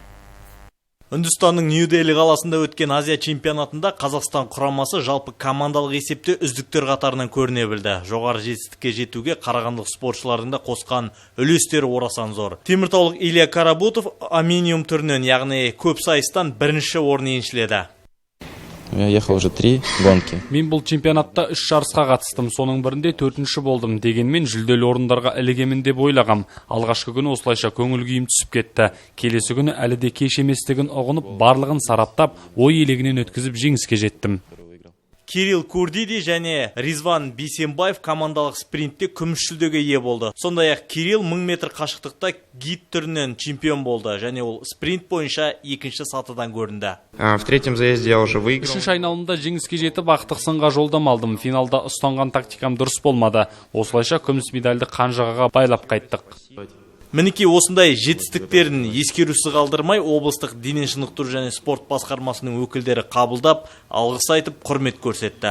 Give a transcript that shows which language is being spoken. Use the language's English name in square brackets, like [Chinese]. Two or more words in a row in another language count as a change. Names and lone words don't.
[Kazakh] Үндістанның Нью-Дели қаласында өткен Азия чемпионатында Қазақстан құрамасы жалпы командалық есепте үздіктер қатарынан көріне білді. Жоғары жетістікке жетуге қарағандылық спортшылардың да қосқан үлестері орасан зор. Теміртаулық Илья Карабутов аминиум түрінен, яғни көп сайыстан бірінші орын еншіледі. [Russian] Я ехал уже 3 гонки. [Kazakh] Мен бұл чемпионатта 3 жарысқа қатыстым, соның бірінде 4-ші болдым. Дегенмен жүлделі орындарға ілігемін деп ойлағам. Алғашқы күні осылайша көңіл күйім түсіп кетті. Келесі күні әлі де кеш еместігін ұғынып, барлығын сараптап, ой елегінен өткізіп жеңіске жеттім. Кирилл Курдиди және Ризван Бейсенбаев командалық спринтте күміс жүлдеге ие болды. Сондай-ақ Кирилл 1000 метр қашықтықта гид түрінен чемпион болды, және ол спринт бойынша екінші сатыдан көрінді. [Russian] В третьем заезде я уже выиграл. [Kazakh] Үшінші айналымда жеңіске жетіп ақтық сынға жолдама алдым. Финалда ұстанған тактикам дұрыс болмады. Осылайша күміс медальді қанжығаға байлап қайттық. Мінеки осындай жетістіктерін ескерусіз қалдырмай, облыстық дене шынықтыру және спорт басқармасының өкілдері қабылдап, алғыс айтып, құрмет көрсетті.